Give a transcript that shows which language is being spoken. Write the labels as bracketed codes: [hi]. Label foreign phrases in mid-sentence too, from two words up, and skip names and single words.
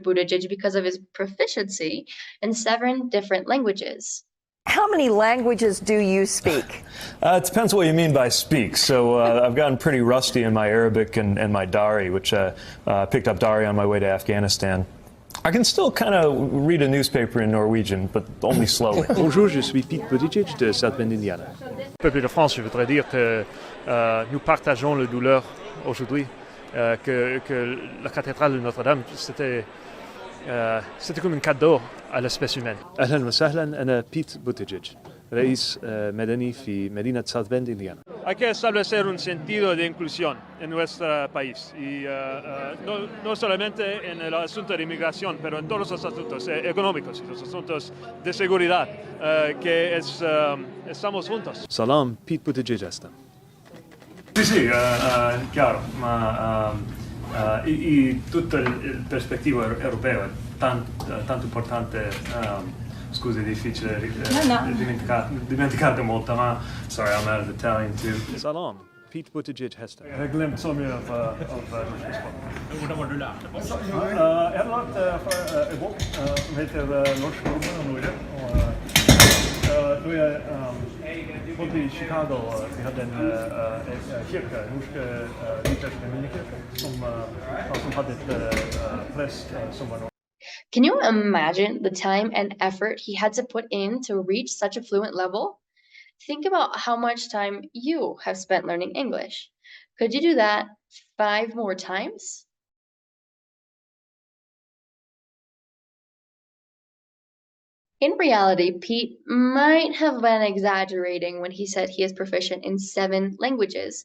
[en] Buttigieg because of his proficiency in 7 different languages. How many languages do you speak? It depends what you mean by speak. So I've gotten pretty rusty in my Arabic and my Dari, which I picked up Dari on my way to Afghanistan. I can still kind of read a newspaper in Norwegian, but only slowly. [fr] Bonjour, je suis Pete Buttigieg de Schademann, Indiana. Peuple de France, je voudrais dire que nous partageons la douleur aujourd'hui, que la cathédrale de Notre-Dame, c'était comme un cadeau à l'espèce humaine. [ar] أهلا وسهلا أنا بيت بوتيجيج رئيس مدني في مدينة ساوث بند إنديانا. [es] Hay que establecer un sentido de inclusión en nuestro país y no solamente en el asunto de inmigración, pero en todos los asuntos económicos y los asuntos de seguridad, estamos juntos. [fa] سلام بيت بوتيجيج هستم. [it] Sì, chiaro, ma tutto il perspectivo europeo è tanto importante. Scusi, è difficile dimenticate molto, ma [en] sorry, I'm out of Italian too. [fa] سلام بيت بوتيجيج هستم. [sv] Jag glömde så mycket av [no] Hvordan var du lærte det? Jeg har lagt en bok som heter Norsk nordmenn og Norge. [sv] Då jag bodde i Chicago, vi hade en kyrka, en norsk luthersk minikyrka, som hade ett präst som var. [en] Can you imagine the time and effort he had to put in to reach such a fluent level? Think about how much time you have spent learning English. Could you do that 5 more times? In reality, Pete might have been exaggerating when he said he is proficient in 7 languages.